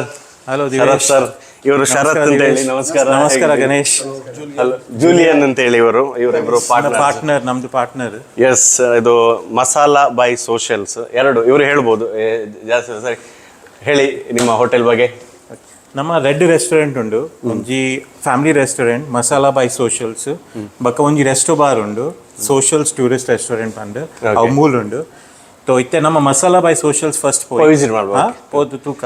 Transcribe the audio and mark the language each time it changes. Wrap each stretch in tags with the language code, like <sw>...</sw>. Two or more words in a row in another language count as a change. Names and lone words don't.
<kn>ಹಲೋ ಶರತ್ ಸರ್. ಇವರು ಶರತ್ ಅಂತ ಹೇಳಿ. ನಮಸ್ಕಾರ. ನಮಸ್ಕಾರ ಗಣೇಶ್. ಜೂಲಿಯನ್ ಅಂತ ಹೇಳಿ ಇವರಿಬ್ರು ಪಾರ್ಟ್ನರ್, ನಮ್ದು ಪಾರ್ಟ್ನರ್. ಎಸ್, ಇದು ಮಸಾಲಾ ಬೈ ಸೋಷಲ್ಸ್. ಎರಡು ಇವರು ಹೇಳ್ಬೋದು ಜಾಸ್ತಿ. ಸರಿ, ಹೇಳಿ ನಿಮ್ಮ ಹೋಟೆಲ್ ಬಗ್ಗೆ.</kn> <tcy>ನಮ್ಮ ರೆಡ್ ರೆಸ್ಟೋರೆಂಟ್ ಉಂಡು, ಒಂಜಿ</tcy> <en>family restaurant</en> <tcy>ಮಸಾಲಾ ಬೈ ಸೋಷಲ್ಸ್. ಬಕ್ಕ ಒಂಜಿ</tcy> <en>resto bar</en> <tcy>ಉಂಡು, ಸೋಷಲ್ಸ್</tcy> <en>tourist restaurant</en> <tcy>ಪಂಡ್ ಅವು ಮೂಲ್ ಉಂಡು. ಇತ್ತೆ ನಮ್ಮ ಮಸಾಲಾ ಬೈ ಸೋಷಲ್ಸ್ ಫಸ್ಟ್</tcy> <kn>ವಿಸಿಟ್ ಮಾಡ್ಬೋದು. ತೂಕ</kn>